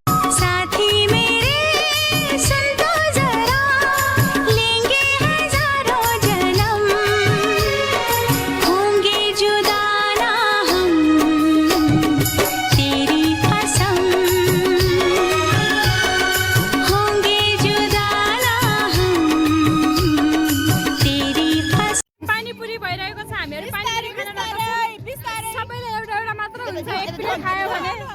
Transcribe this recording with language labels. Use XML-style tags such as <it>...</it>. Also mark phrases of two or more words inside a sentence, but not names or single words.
<hi>साथी मेरे सुन तो जरा, लेंगे हजारों जन्म, होंगे जुदा ना हम, तेरी कसम, होंगे जुदा ना हम, तेरी कसम।</hi> <ne>पानीपुरी भइरहेको छ, हामीहरू पानीपुरी खान लाग्छौँ। सबैले एउटा एउटा मात्र हुन्छ, एक प्लेट खायो भने।</ne>